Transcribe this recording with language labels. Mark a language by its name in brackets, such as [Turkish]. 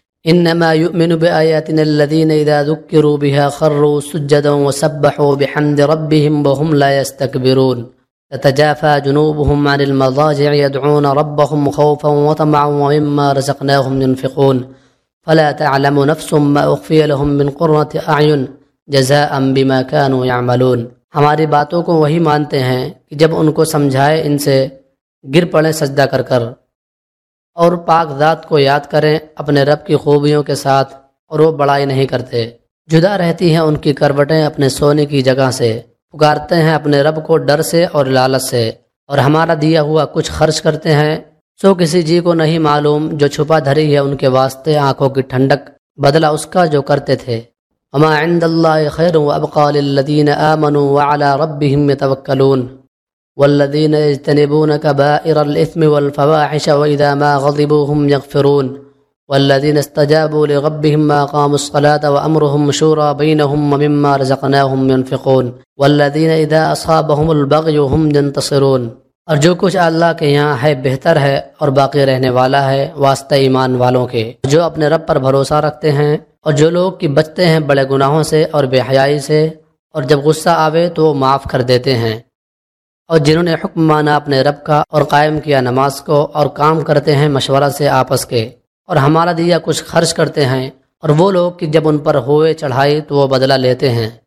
[Arabic] انما یؤمن بآیاتنا الذین اذا ذکروا بها خروا سجدا وسبحوا بحمد ربهم وهم لا يستكبرون تتجافى جنوبهم عن المضاجع يدعون ربهم خوفا وطمعا ومما رزقناهم ينفقون فلا تعلم نفس ما اخفي لهم من قرة اعین جزاء بما كانوا يعملون. [Urdu] ہماری باتوں کو وہی مانتے ہیں کہ جب ان کو سمجھائے ان سے گر پڑیں سجدہ کر کر، اور پاک ذات کو یاد کریں اپنے رب کی خوبیوں کے ساتھ، اور وہ بڑائی نہیں کرتے. جدا رہتی ہیں ان کی کروٹیں اپنے سونے کی جگہ سے، پکارتے ہیں اپنے رب کو ڈر سے اور لالچ سے، اور ہمارا دیا ہوا کچھ خرچ کرتے ہیں. سو کسی جی کو نہیں معلوم جو چھپا دھری ہے ان کے واسطے آنکھوں کی ٹھنڈک، بدلہ اس کا جو کرتے تھے. [Arabic] وما عند اللہ خیر وابقى للذین آمنوا وعلی ربهم یتوکلون والذین یجتنبون کبائر الاثم والفواحش واذا ما غضبوا هم یغفرون والذین استجابوا لربهم ما قاموا الصلاة وامرهم شورى بینهم ومما رزقناهم ينفقون والذین اذا اصابهم البغی هم ینتصرون. [Urdu] اور جو کچھ اللہ کے یہاں ہے بہتر ہے اور باقی رہنے والا ہے واسطہ ایمان والوں کے، جو اپنے رب پر بھروسہ رکھتے ہیں، اور جو لوگ کی بچتے ہیں بڑے گناہوں سے اور بے حیائی سے، اور جب غصہ آوے تو وہ معاف کر دیتے ہیں، اور جنہوں نے حکم مانا اپنے رب کا اور قائم کیا نماز کو، اور کام کرتے ہیں مشورہ سے آپس کے، اور ہمارا دیا کچھ خرچ کرتے ہیں، اور وہ لوگ کہ جب ان پر ہوئے چڑھائی تو وہ بدلہ لیتے ہیں.